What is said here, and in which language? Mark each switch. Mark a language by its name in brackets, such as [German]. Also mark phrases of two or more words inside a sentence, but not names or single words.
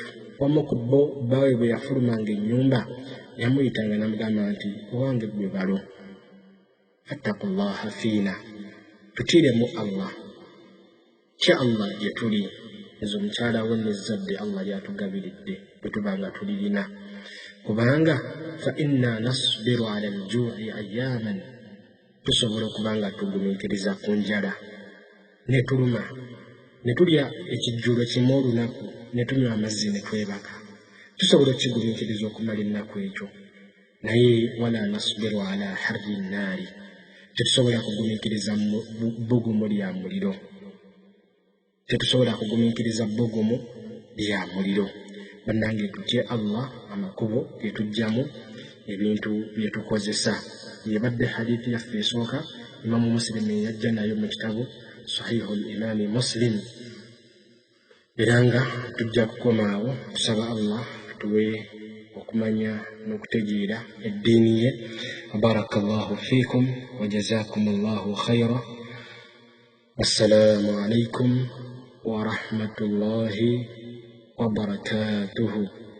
[Ganda] Omu ku bo bbaawe bwe yafulumanga ennyumba yamuyitanga n'amugamba nti owange gwe balo. [Arabic] فاتقوا الله فينا. [Ganda] Tutiiremu Allah. Kya Allah gye tuli. Ezo omukyala we n'ezzadde Allah lyatugabiridde bwe tuba nga tulirina. [Arabic] Kubanga فإنا نصبر على الجوع أياما. [Ganda] Tusobola okuba nga tugumiikiriza ku njala ne tuluma, ne tulya ekijjulo kimu olunaku, ne tunywa amazzi ne twebaka. Tusobola okukigumiikiriza okumala ennaku ekyo. Naye [Arabic] ولا نصبر على حر النار. [Ganda] Tetusobola kugumiikiriza bbugumu lya muliro. Tetusobola kugumiikiriza bbugumu lya muliro. Bannange tutye Allah amakubo ge tujjamu, ebintu bye tukozesa. Yebadde hadithi yaffe esooka Imamu Muslim yajja nayo mu kitabu Sahihu al-Imam Muslim. Era nga tujja kukomaawo tusaba Allah tuwe okumanya n'okutegeera eddiini ye. [Arabic] بارك الله فيكم وجزاكم الله خيرا. السلام عليكم ورحمة الله وبركاته.